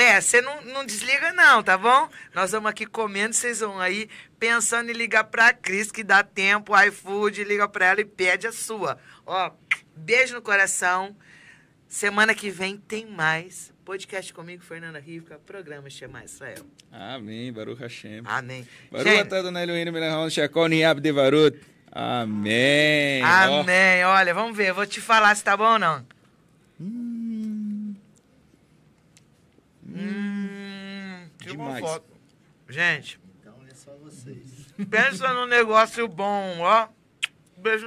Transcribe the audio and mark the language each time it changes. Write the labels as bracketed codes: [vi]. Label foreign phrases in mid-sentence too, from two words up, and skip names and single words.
[pt] Você não desliga não, tá bom? Nós vamos aqui comendo, vocês vão aí pensando em ligar pra Cris, que dá tempo, iFood, liga pra ela e pede a sua. Ó, beijo no coração. Semana que vem tem mais. Podcast comigo, Fernanda Rivka, programa Shema Israel. Amém, [he] ברוך השם. [pt] Amém. [he] ברוך אתה אדוני אלוהינו מלך העולם שהכל נהיה בדברו. [pt] Amém. Amém. Olha, vamos ver, eu vou te falar se tá bom ou não. Tira uma foto. Gente. Então é só vocês. Pensa num negócio bom, ó.